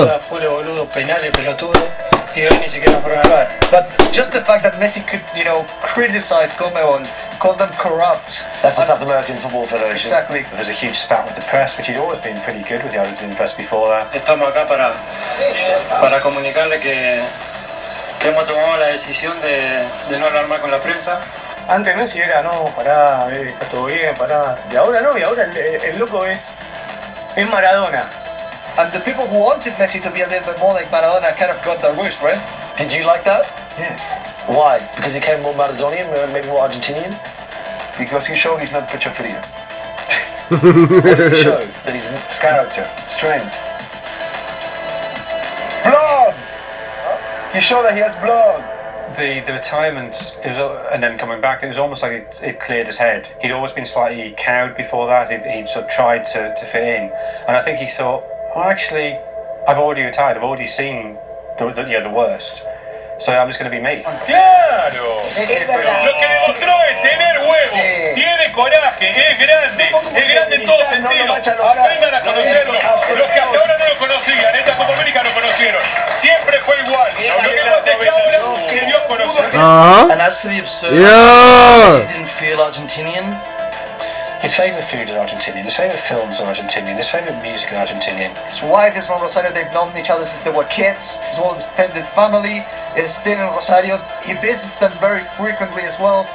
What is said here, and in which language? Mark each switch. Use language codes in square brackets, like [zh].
[es] Fue boludo, penales, pelotudo, y hoy ni siquiera fueron a ver. [en] But just the fact that Messi could, you know, criticize Conmebol, call them corrupt. That's the South American Football Federation. Exactly. There was a huge spat with the press, which he'd always been pretty good with the Argentine press before that. [es] Estamos acá para comunicarle que hemos tomado la decisión de no alarmar con la prensa. Antes Messi era, no, pará, está todo bien, pará. Y ahora no, y ahora el loco es Maradona. [en] And the people who wanted Messi to be a little bit more like Maradona kind of got their wish, right? Did you like that? Yes. Why? Because he came more Maradonian, maybe more Argentinian? Because he showed he's not pecho frío. What did he show? That he's Character, strength. Blood! He showed that he has blood. The retirement, and then coming back, it was almost like it cleared his head. He'd always been slightly cowed before that. He'd sort of tried to fit in, and I think he thought, well, actually, I've already retired. I've already seen the worst. So I'm just going to be me. [es] ¡Claro! Lo que demostró es tener huevo, tiene coraje, es grande en todo sentido. Aprendan a conocerlo. Los que hasta ahora no lo conocían, esta Copa América lo conocieron. Siempre fue igual. Lo que pasa es que ahora se dio a conocer. [en] And as for the absurd, he didn't feel Argentinian. His favourite food is Argentinian, his favourite films are Argentinian, his favourite music is Argentinian. His wife is from Rosario, they've known each other since they were kids. His whole extended family is still in Rosario. He visits them very frequently as well.